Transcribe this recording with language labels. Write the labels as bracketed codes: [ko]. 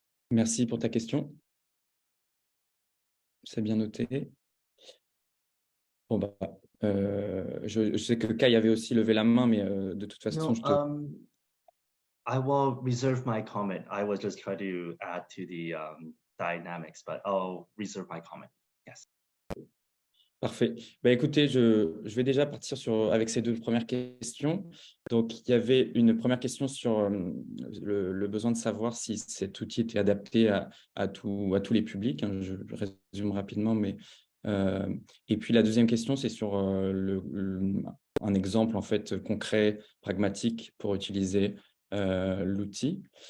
[fr] Merci pour ta question. C'est bien noté. Bon, je sais que Kai avait aussi levé la main, mais de toute façon, [en] No, I will reserve my comment. I was just trying to add to the dynamics, but I'll reserve my comment. Yes. [fr] Parfait. Écoutez, je vais déjà partir avec ces deux premières questions. Donc, il y avait une première question sur le besoin de savoir si cet outil était adapté à tous les publics. Hein. Je résume rapidement, mais et puis la deuxième question, c'est sur un exemple en fait concret, pragmatique pour utiliser l'outil.